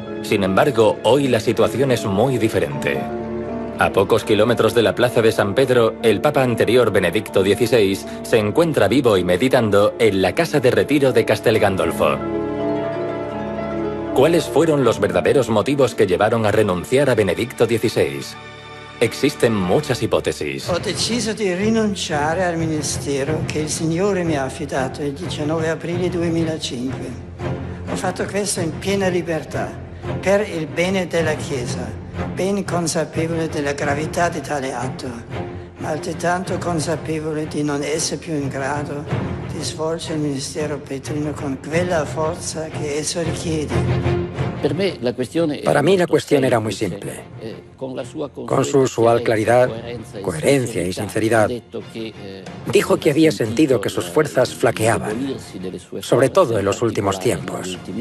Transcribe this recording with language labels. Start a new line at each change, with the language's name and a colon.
Spanish: Sin embargo, hoy la situación es muy diferente. A pocos kilómetros de la plaza de San Pedro, el Papa anterior, Benedicto XVI, se encuentra vivo y meditando en la casa de retiro de Castel Gandolfo. ¿Cuáles fueron los verdaderos motivos que llevaron a renunciar a Benedicto XVI? Existen muchas hipótesis.
Italian: Ho deciso di rinunciare al ministero che il Signore mi ha affidato il 19 aprile 2005. Ho fatto questo in piena libertà, per il bene della Chiesa, ben consapevole della gravità di tale atto, ma altrettanto consapevole di non essere più in grado di svolgere il ministero petrino con quella forza che esso richiede.
Spanish: Para mí la cuestión era muy simple. Con su usual claridad, coherencia y sinceridad, dijo que había sentido que sus fuerzas flaqueaban, sobre todo en los últimos tiempos.